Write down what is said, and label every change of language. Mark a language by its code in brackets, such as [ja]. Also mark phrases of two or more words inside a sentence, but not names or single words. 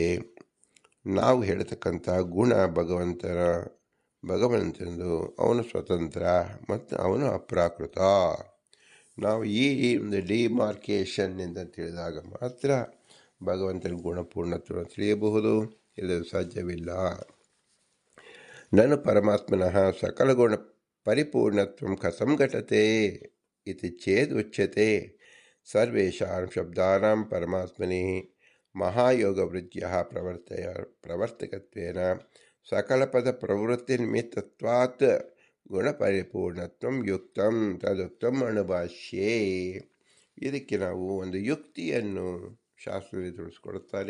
[kn] ನಾವು ಹೇಳತಕ್ಕಂಥ ಗುಣ ಭಗವಂತನದು ಅವನು ಸ್ವತಂತ್ರ ಮತ್ತು ಅವನು ಅಪ್ರಾಕೃತ. ನಾವು ಈ ಒಂದು ಡಿಮಾರ್ಕೇಷನ್ನಿಂದ ತಿಳಿದಾಗ ಮಾತ್ರ ಭಗವಂತನ ಗುಣಪೂರ್ಣತ್ವ ತಿಳಿಯಬಹುದು. ಇಲ್ಲದ ಸಾಧ್ಯವಿಲ್ಲ. [sa] ನಾನು ಪರಮಾತ್ಮನಃ ಸಕಲ ಗುಣ ಪರಿಪೂರ್ಣತ್ವಂ ಕಥಂ ಘಟತೆ ಇತಿ ಚೇದ್ ಉಚ್ಯತೆ. ಸರ್ವೇಷಾಂ ಶಬ್ದಾನಾಂ ಪರಮಾತ್ಮನಿ ಮಹಾಯೋಗವೃದ್ಧ್ಯಃ ಪ್ರವರ್ತಕತ್ವೇನ ಸಕಲಪದ ಪ್ರವೃತ್ತಿನಿಮಿತ್ತತ್ವಾತ್ ಗುಣಪರಿಪೂರ್ಣತ್ವಂ ಯುಕ್ತಂ ತದುಕ್ತಂ ಅಣುಭಾಷ್ಯೇ. [kn] ಇದಕ್ಕೆ ನಾವು ಒಂದು ಯುಕ್ತಿಯನ್ನು ಶಾಸ್ತ್ರದಲ್ಲಿ ತಿಳಿಸ್ಕೊಡುತ್ತಾರೆ.